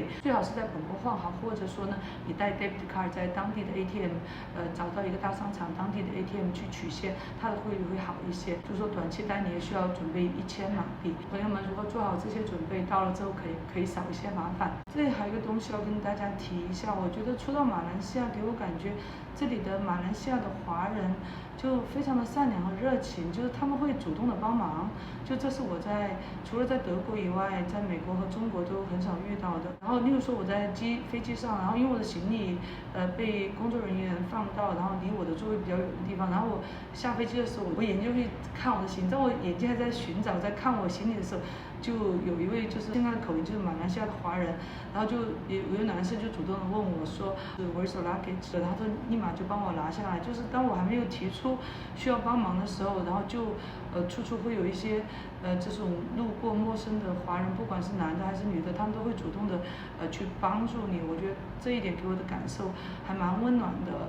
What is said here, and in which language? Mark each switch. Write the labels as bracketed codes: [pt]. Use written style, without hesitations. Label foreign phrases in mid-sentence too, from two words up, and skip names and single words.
[zh] 最好是在本国換好，或者說呢，你帶 [en] debit card [zh] 在當地的 ATM，找到一個大商場當地的 ATM 去取現，它的匯率會好一些。就是說短期單你也需要準備1000馬幣。朋友們如果做好這些準備，到了之後可以少一些麻煩。這裡還有一個東西要跟大家提一下，我覺得初到馬來西亞给我感覺，這裡的馬來西亞的華人就非常的善良和熱情，就是他們會主動的幫忙。就這是我除了在德國以外，在美國和中國都很少遇到的。然後例如說我在飛機上，然後因為我的行李被工作人員放到，然后離我的座位比較遠的地方，然後我下飛機的時候，我眼睛就會看我的行李，在我眼睛還在尋找在看我行李的時候，就有一位就是現在的口音就是馬來西亞的華人，然後就有一個男生就主動的問我說 [en] Where's your luggage？ [zh] 然後他立馬就幫我拿下來。就是當我還沒有提出需要幫忙的時候，然後就處處會有一些這種路過陌生的華人，不管是男的還是女的，他們都會主動的去幫助你。我覺得這一點給我的感受還蠻溫暖的。